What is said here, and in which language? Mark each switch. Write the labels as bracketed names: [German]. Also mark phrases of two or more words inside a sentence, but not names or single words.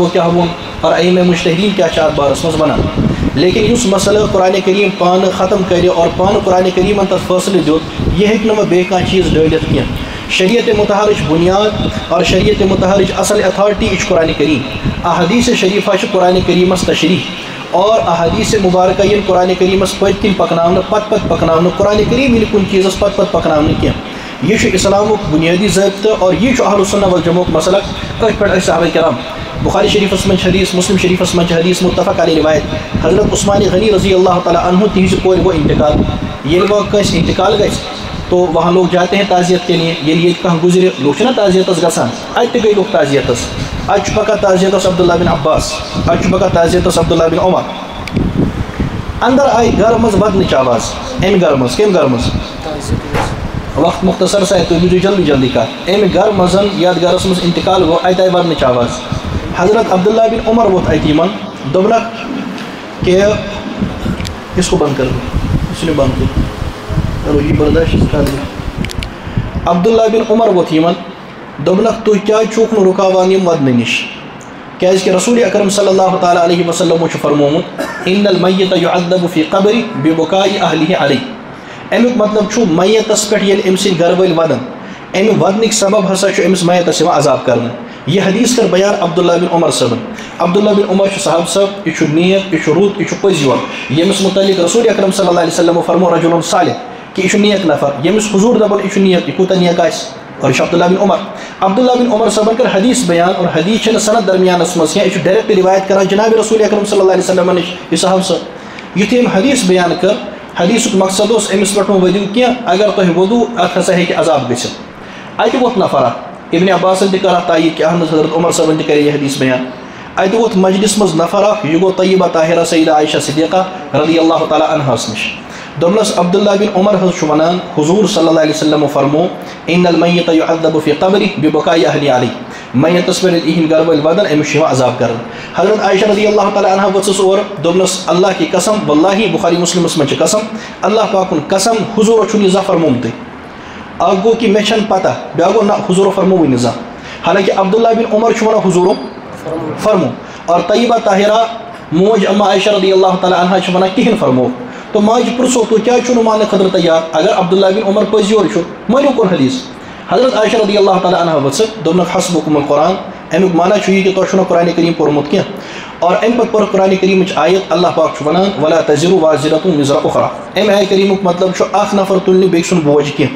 [Kashmiri] کیٛاہ ووٚن اور ائمہ مجتہدیٖن کیٛاہ چھِ اَتھ بارس منٛز وَنان لیکن یُس مسئلہ قرآن کریم پانہٕ ختم کرِ اور پانہٕ قرآن کریٖمن تتھ فٲصلہٕ دیُت یہِ ہیٚکہِ نہٕ وۄنۍ بیٚیہِ کانٛہہ چیٖز ڈٲلِتھ کینٛہہ شریعت مطہرٕچ بُنیاد اور شریعت مطہرٕچ اصل اتھارٹی یہِ چھُ قرآن کریم احادیث شریفہ چھِ قرآن کریٖمس تشریح اور احادیث مبارکہ یِن قرآن کریٖمس پٔتۍ کِنۍ پکناونہٕ پتہٕ پکناونہٕ قرآن کریم یِنہٕ کُنہِ چیٖزس پتہٕ پکناونہٕ کینٛہہ یہ چھُ اسلامُک بُنیٲدی ضٲبطہٕ اور یہِ چھُ اہل السنہ والجماعُک مسلک أتھۍ پٮ۪ٹھ ٲسۍ صحابہ کرام بخاری شریفس منٛز چھِ حدیث مسلم شریفس منٛز چھِ حدیث [Arabic] متفق علیہ [Kashmiri] روایت حضرت عثمان غنی [Arabic] رضی اللہ تعالیٰ عنہ [Kashmiri] تہنٛزِ کورِ گوٚو انتقال ییٚلہِ وۄنۍ کٲنٛسہِ انتقال گژھِ [Urdu] تو وہاں لوگ جاتے ہیں تعزیت کے لیے [Kashmiri] ییٚلہِ ییٚتہِ کانٛہہ گُزرِ لوٗکھ چھِنہ تعزیتس گژھان اَتہِ تہِ گٔے لوٗکھ تعزیتس اَتہِ چھُ پکان تعزیتس عبداللہ بن عباس اَتہِ چھُ پکان تعزیتس عبداللہ بن عمر اندر آیہِ گرٕ منٛز ودنٕچ آواز امہِ گرٕ منٛز کمہِ گرٕ منٛز وقت مختصر سا تُہۍ بوٗزِو جلدی جلدی کتھ امہِ گرٕ منٛز یتھ گرس منٛز انتقال گوٚو اَتہِ آیہِ ودنٕچ آواز حضرت عبداللہ بن عمر ووٚتھ اَتہِ یِمن دوٚپنکھ کہ [Urdu] کس کو بند کر اس نے بند کر چلو یہ برداشت کر [Kashmiri] عبداللہ بن عمر ووٚتھ یِمن دوٚپنکھ تُہۍ کیٛازِ چھُکھ نہٕ رُکاوان یِم ودنہٕ نِش کیٛازِکہِ رسول اکرم [Arabic] صلی اللہ تعالیٰ علیہ وسلمو [Kashmiri] چھُ فرمومُت [Arabic] ان المیت یعذب فی قبری ببکاء اہلہ علیہ [Kashmiri] امیُک مطلب چھُ میتس پٮ۪ٹھ ییٚلہِ أمۍ سٕنٛدۍ گرٕ وٲلۍ ودن امہِ ودنٕکۍ سبب ہسا چھُ أمِس میتس یِوان عذاب کرنہٕ یہ حدیث کر بیان عبداللہ بن عمر صٲبن عبداللہ بن عمر چھُ صحابہ صٲب یہِ چھُ نیک یہِ چھُ رُت یہِ چھُ پٔزۍ یور ییٚمِس متعلق رسول اکرم [Arabic] صلی اللہ علیہ وسلمو [Kashmiri] فرمو [Arabic] رجل صالح [Kashmiri] کہ یہِ چھُ نیک نفر ییٚمِس حضوٗر دپان یہِ چھُ نیک یہِ کوٗتاہ نیک آسہِ اور یہِ چھُ عبداللہ بن عمر عبداللہ بن عمر صٲبن کر حدیث بیان اور حدیث چھنہٕ سند درمیانس منٛز کینٛہہ یہِ چھُ ڈایریکٹ روایت کران جناب رسول اکرم [Arabic] صلی اللہ علیہ وسلم [Kashmiri] نِش یہِ صحابہ صٲب یُتھُے أمۍ حدیث بیان کٔر حدیثُک مقصد اوس أمِس پٮ۪ٹھ مہٕ ؤدِو کینٛہہ اگر تۄہہِ ووٚدوٗ اتھ ہسا ہیٚکہِ عذاب گٔژھِتھ اَتہِ ووٚتھ نفر اکھ ابن عباسن تہِ کٔر اتھ تایید کہ احمد حضرت عمر صٲبن تہِ کرے یہِ حدیث بیان اتہِ ووٚتھ مجلس منٛز نفر اکھ یہِ گوٚو طیبہ طاہرہ سیدہ عائشہ صدیقہ [Arabic] رضی اللہ تعالیٰ عنہاس [Kashmiri] نِش دوٚپنس عبداللہ بن عمر حظ چھُ ونان حضوٗر [Arabic] صلی اللہ علیہ وسلمو [Kashmiri] فرمو [Arabic] ان المیت یعذب فی قبری ببکاء اہلہ علیہ [Kashmiri] میتس پٮ۪ٹھ ییٚلہِ یِہنٛدۍ گرٕ وٲلۍ ودن أمِس چھُ یِوان عذاب کرنہٕ حضرت عائشہ [Arabic] رضی اللہ تعالیٰ عنہا [Kashmiri] ؤژھٕس اورٕ دوٚپنس [Urdu] اللہ کی قسم [Kashmiri] واللہ بخاری مسلمس منٛز چھِ قسم اللہ پاکُن قسم حضوٗرو چھُنہٕ یہِ زانٛہہ فرمومُتٕے اکھ گوٚو کہ مےٚ چھنہٕ پتہ بیٛاکھ گوٚو نہ حضوٗرو فرمووٕے نہٕ زانٛہہ حالانکہ عبداللہ بن عمر چھُ ونان حضوٗرو فرمو اور طیبہ طاہرہ موج اما عائشہ [Arabic] رضی اللہ تعالیٰ عنہا [Kashmiri] چھِ ونان کہیٖنۍ فرمو تو ماجہِ پرٛژھو تُہۍ کیٛازِ چھُو نہٕ ماننہٕ خٲطرٕ تیار اگر عبداللہ بن عمر پٔزۍ یور چھُ مٲنِو کوٚر حدیث حضرت عائشہ رضی اللہ تعالیٰ عنہا ؤژھٕکھ دوٚپنکھ [Arabic] حسبُکُم القرآن [Kashmiri] امیُک معنی چھُ یہِ کہِ تۄہہِ چھُو نہٕ قرآنِ کریم پوٚرمُت کینٛہہ اور امہِ پتہٕ پٔر قرآنِ کریٖمٕچ آیت اللہ پاک چھُ ونان [Arabic] ولا تزر وازرة وزر اخرى [Kashmiri] امہِ آیہِ کریٖمُک مطلب چھُ اکھ نفر تُلہِ نہٕ بیٚکہِ سُنٛد بوج